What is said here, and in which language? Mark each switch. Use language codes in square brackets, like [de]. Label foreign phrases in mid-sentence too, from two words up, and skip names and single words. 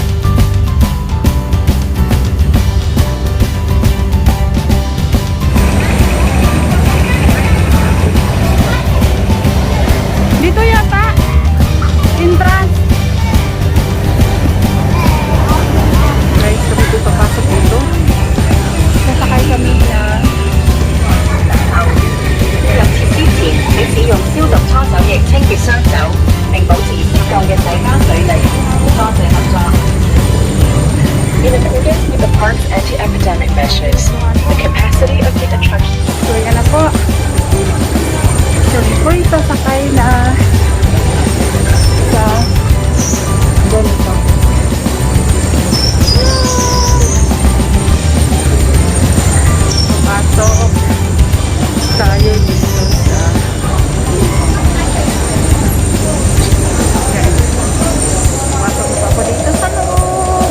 [tl] Dito yata entrance. Guys, kami dito papasok dito. Sasakay kami na [yue] 入設之前，你使用消毒搓手液清潔雙手，並保持適當嘅社交距離。多謝合作。 [en] In accordance with the park's anti-epidemic measures, the capacity of the attraction. [tl] So, yan na po. So, before ito sakay na sa ganito. Pasok tayo dito sa pasok pa ako dito sa loob.